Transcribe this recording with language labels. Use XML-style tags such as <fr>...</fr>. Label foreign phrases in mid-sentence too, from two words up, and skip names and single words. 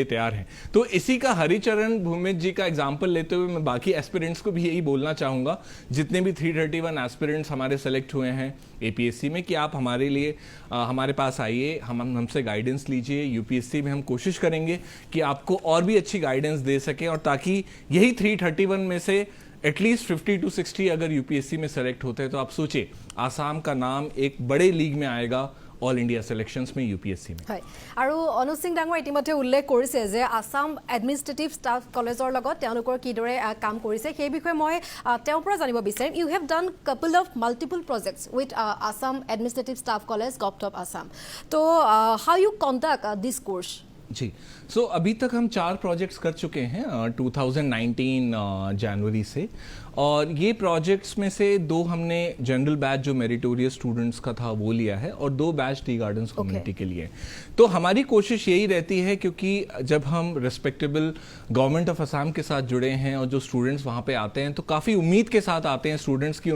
<hi>तैयार हैं तो इसी का हरिचरण भूमित जी का एग्जाम्पल लेते हुए मैं बाकी एस्पिरेंट्स को भी यही बोलना चाहूँगा जितने भी 331 एस्पिरेंट्स हमारे सेलेक्ट हुए हैं APSC में कि आप हमारे लिए हमारे पास आइए हमसे गाइडेंस लीजिए UPSC में हम कोशिश करेंगे कि आपको और भी अच्छी गाइडेंस दे सकें और ताकि यही 331 में से एटलीस्ट 50 to 60 अगर UPSC में सेलेक्ट होते हैं तो आप सोचिए आसाम का नाम एक बड़े लीग में आएगा</hi> <en>all India selections</en> <hi>में UPSC में</hi> <as>হয় আৰু অনুজ সিং ডাঙৰ ইতিমধ্যে উল্লেখ কৰিছে যে আসাম এডমিনিষ্ট্ৰেটিভ ষ্টাফ কলেজৰ লগত তেওঁলোকৰ কিদৰে কাম কৰিছে সেই বিষয়ে মই তেওঁৰ পৰা জানিব বিচাৰিম</as> <en>you have done couple of multiple projects with Assam Administrative Staff College Govt Assam to how you conduct this course</en> <hi>जी सो अभी तक हम 4 प्रोजेक्ट्स कर चुके हैं 2019 जनवरी से और ये प्रोजेक्ट्स में से 2 हमने</hi> <en>general batch</en> <hi>जो</hi> <en>meritorious students</en> <hi>का था वो लिया है और 2 बैच</hi> <en>tea gardens community</en> <hi>के लिए तो हमारी कोशिश यही रहती है क्योंकि जब हम</hi> <en>respectable Government of Assam</en> <hi>के साथ जुड़े हैं और जो स्टूडेंट्स वहाँ पे आते हैं तो काफ़ी उम्मीद के साथ आते हैं स्टूडेंट्स की</hi>